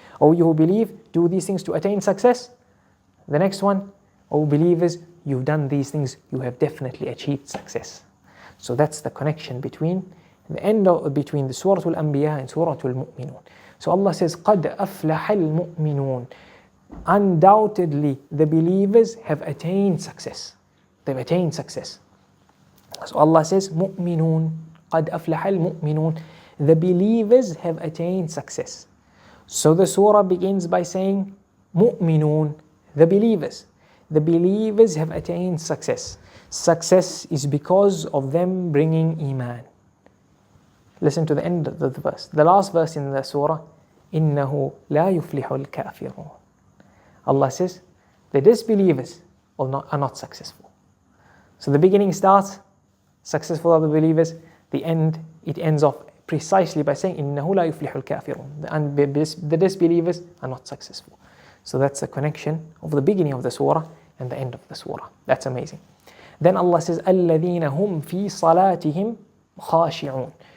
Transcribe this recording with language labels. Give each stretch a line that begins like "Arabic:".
English: O you who believe, do these things to attain success. The next one, O believers, you've done these things, you have definitely achieved success. So that's the connection between between the Surah Al-Anbiya and Surah Muminun. So Allah says,
Arabic: قَدْ أَفْلَحَ الْمُؤْمِنُونَ.
English: Undoubtedly, the believers have attained success. They've attained success. So Allah says,
Arabic: مُؤْمِنُونَ قَدْ أَفْلَحَ الْمُؤْمِنُونَ.
English: The believers have attained success. So the surah begins by saying, مُؤْمِنُونَ, the believers. The believers have attained success. Success is because of them bringing Iman. Listen to the end of the verse. The last verse in the surah,
Arabic: إِنَّهُ لَا يُفْلِحُ الْكَافِرُونَ.
English: Allah says, the disbelievers are not successful. So the beginning starts, successful are the believers. The end, it ends off precisely by saying,
Arabic: إِنَّهُ لَا يُفْلِحُ الْكَافِرُونَ.
English: The disbelievers are not successful. So that's the connection of the beginning of the surah and the end of the surah. That's amazing. Then Allah says,
Arabic: الَّذِينَ هُمْ فِي صَلَاتِهِمْ خَاشِعُونَ.